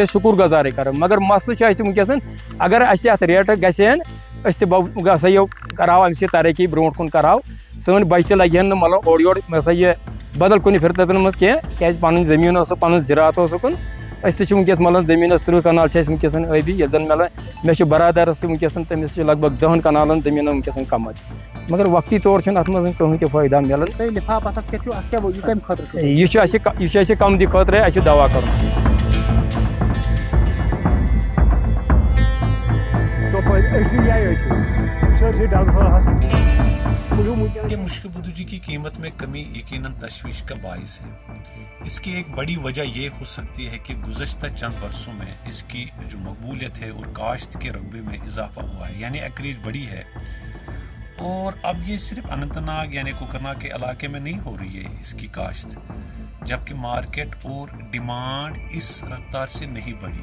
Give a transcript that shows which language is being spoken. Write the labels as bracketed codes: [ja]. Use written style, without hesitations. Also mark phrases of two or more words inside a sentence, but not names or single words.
[ks] أسۍ شُکر گُزارٕے کران مگر مسلہٕ چھُ اَسہِ وٕنکیٚس اگر اَسہِ اتھ ریٹہٕ گژھِ ہن أسۍ تہِ ہسا یہِ کرہاو اَمہِ سۭتۍ ترقی برونٛٹھ کُن کرہاو سٲنۍ بچہِ تہِ لگہِ ہن نہٕ مطلب اورٕ یورٕ ہسا یہِ بدل کُنہِ فرقتن منٛز کینٛہہ کیازِ پنٕنۍ زٔمیٖن اوس پنُن زِراعت اوس اُکُن أسۍ تہِ چھِ وٕنکیٚس مطلب زٔمیٖنس 30 کنال چھِ اَسہِ وٕنکیٚس ٲبی ییٚتہِ زن مےٚ چھُ برادرس تہِ وٕنکیٚس تٔمِس چھِ لگ بگ 10 کنالن زٔمیٖنن وٕنکیٚس کمد مگر وقتی طور چھُنہٕ اتھ منٛز کٕہٕنۍ تہِ فٲیدہ ملان. یہِ چھُ اَسہِ کمدی خٲطرٕ اَسہِ چھُ دوا کرُن. [ur] یہ مشک بدوجی کی قیمت میں کمی یقیناً تشویش کا باعث ہے. اس کی ایک بڑی وجہ یہ ہو سکتی ہے کہ گزشتہ چند برسوں میں اس کی جو مقبولیت ہے اور کاشت کے رقبے میں اضافہ ہوا ہے یعنی ایکریج بڑی ہے اور اب یہ صرف اننت ناگ یعنی کوکرناگ کے علاقے میں نہیں ہو رہی ہے اس کی کاشت جبکہ مارکیٹ اور ڈیمانڈ اس رفتار سے نہیں بڑھی.